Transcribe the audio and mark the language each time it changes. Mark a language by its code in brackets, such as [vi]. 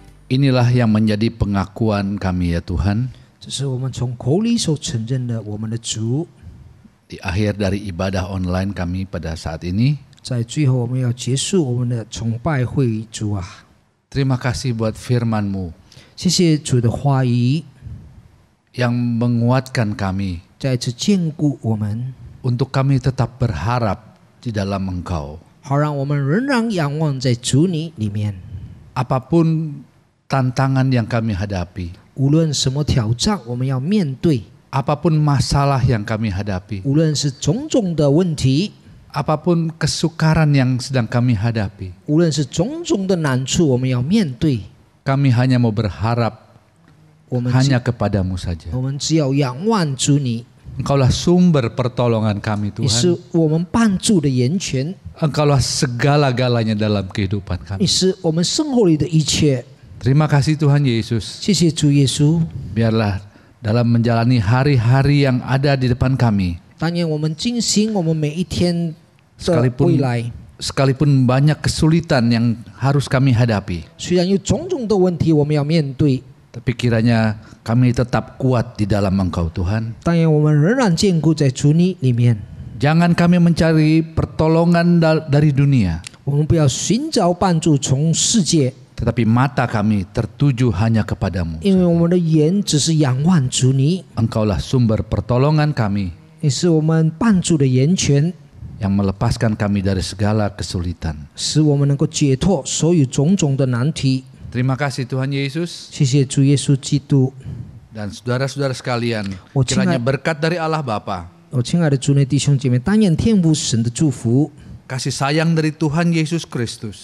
[id] Inilah yang menjadi pengakuan kami ya Tuhan. [zh] 这是我们从口里所承认的我们的主。 [id] Di akhir dari ibadah online kami pada saat ini, [zh] 在最后，我们要结束我们的崇拜会议，主啊， [id] terima kasih buat firman-Mu [zh] 谢谢主的话语， [id] yang menguatkan kami [zh] 再次坚固我们， [id] untuk kami tetap berharap di dalam Engkau. [zh] 好让我们仍然仰望在主你里面。 [id] Apapun tantangan yang kami hadapi, [zh] 无论什么挑战，我们要面对； [id] apapun masalah yang kami hadapi, [zh] 无论是种种的问题， [id] apapun kesukaran yang sedang kami hadapi, [zh] 无论是种种的难处，我们要面对。 [id] kami hanya mau berharap [zh] 我们 [id] hanya kepadamu saja. [zh] 我们只要仰望主你， [id] Engkaulah sumber pertolongan kami [zh] 你是 [id] Tuhan. [zh] 我们帮助的源泉， [id] Engkaulah segala-galanya dalam kehidupan [zh] 你是我们生活里的一切。 [id] Terima kasih Tuhan Yesus. [zh] 谢谢主耶稣， [id] Biarlah dalam menjalani hari-hari yang ada di depan kami, [zh] 但愿我们进行我们每一天的未来。 [id] sekalipun banyak kesulitan yang harus kami hadapi, [zh] 虽然有种种的问题我们要面对， [id] tapi kiranya kami tetap kuat di dalam Engkau Tuhan. [zh] 但愿我们仍然坚固在主你里面。 [id] Jangan kami mencari pertolongan dari dunia, [zh] 我们不要寻找帮助从世界， [id] tetapi mata kami tertuju hanya kepadamu. [zh] 因为我们的眼只是仰望主你， [id] Engkaulah sumber pertolongan kami [zh] 你是我们帮助的源泉， [id] yang melepaskan kami dari segala kesulitan. [zh] 使我们能够解脱所有种种的难题。 [id] Terima kasih Tuhan Yesus. [zh] 谢谢主耶稣基督。 [id] Dan saudara-saudara sekalian, Oh, kiranya Tuhan. berkat dari Allah Bapa, [zh] 我亲爱的主内弟兄姐妹，但愿天父神的祝福， [id] kasih sayang dari Tuhan Yesus Kristus,